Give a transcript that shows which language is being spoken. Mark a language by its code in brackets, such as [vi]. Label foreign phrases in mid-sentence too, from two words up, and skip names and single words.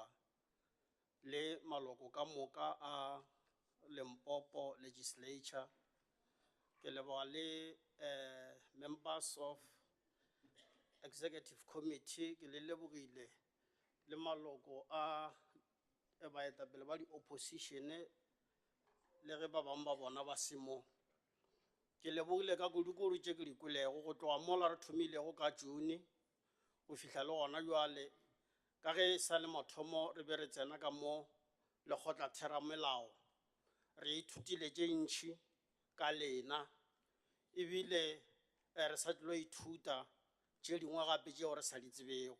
[nso] le maloko ka moka a Limpopo legislature, ke leboga le [en] members of executive committee, [nso] ke le lebogile le maloko a baetapele ba di opposition le ge ba bang ba bona ba se mo. Ke lebogile ka kudukuru tše ke di kwelego go tloga mola re thomilego ka June go fihla le gona bjale, ka ge sa le mathomo re be re tsena ka mo lekgotla theramelao, re ithutile tše ntšhi ka lena, ebile re sa tlo ithuta tše dingwe gape tšeo re sa di tsebego.